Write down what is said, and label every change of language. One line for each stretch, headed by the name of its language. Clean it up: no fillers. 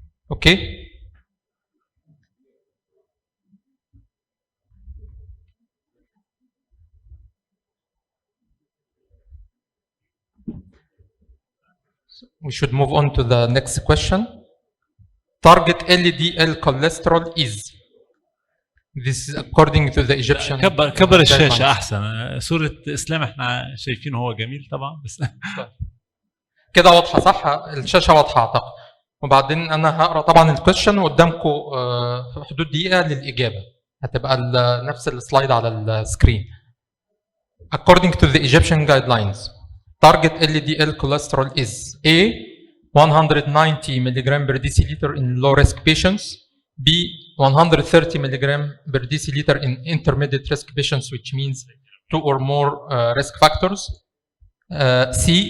English: Okay? We should move on to the next question. Target LDL cholesterol is. This is according to the Egyptian.
Arabic: كبر الشاشة أحسن. صورة إسلام إحنا شايفينه هو جميل طبعا، بس كده واضحة صح؟ الشاشة واضحة أعتقد. وبعدين أنا هقرأ طبعا الكويشن وقدامكم في حدود دقيقة للإجابة. هتبقى نفس السلايد على السكرين.
English: According to the Egyptian guidelines, target LDL cholesterol is A. 190 mg per deciliter in low risk patients, B. 130 mg per deciliter in intermediate risk patients, which means 2 or more risk factors, C.